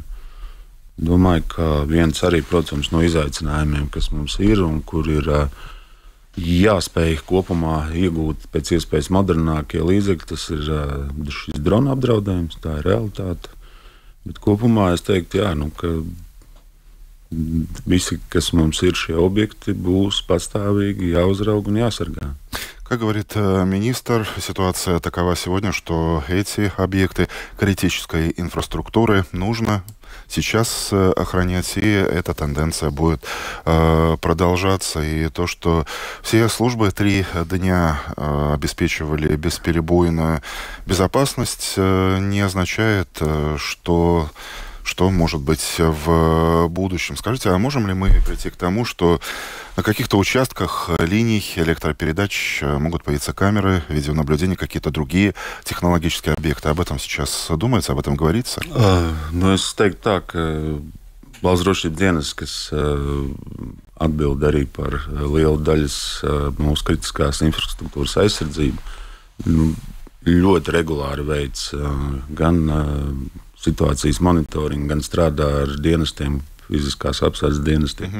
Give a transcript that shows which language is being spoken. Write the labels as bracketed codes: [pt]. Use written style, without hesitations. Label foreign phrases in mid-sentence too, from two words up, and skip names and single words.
[lv] Domāju, ka viens arī, protams, no izaicinājumiem, kas mums ir un kur ir jāspēj kopumā iegūt pēc iespējas modernākie līdzekļi, tas ir šis drona apdraudējums, tā ir realitāte. Bet kopumā es teiktu, ka visi, kas mums ir šie objekti, būs pastāvīgi jāuzrauga un jāsargā. [ru] Как говорит министр, ситуация такова сегодня, что эти объекты критической инфраструктуры нужно сейчас охранять, и эта тенденция будет продолжаться. И то, что все службы 3 дня обеспечивали бесперебойную безопасность, не означает, что может быть в будущем. Скажите, а можем ли мы прийти к тому, что на каких-то участках линий электропередач могут появиться камеры, видеонаблюдения, какие-то другие технологические объекты? Об этом сейчас думается, об этом говорится? [lv] Es teiktu tā, ka Valsts drošības dienas, kas atbild arī par lielu daļas mūsu kritiskās infrastruktūras aizsardzību, ļoti regulāri veic gan situācijas monitoringu, gan strādā ar dienestiem, fiziskās apsardzes dienestiem.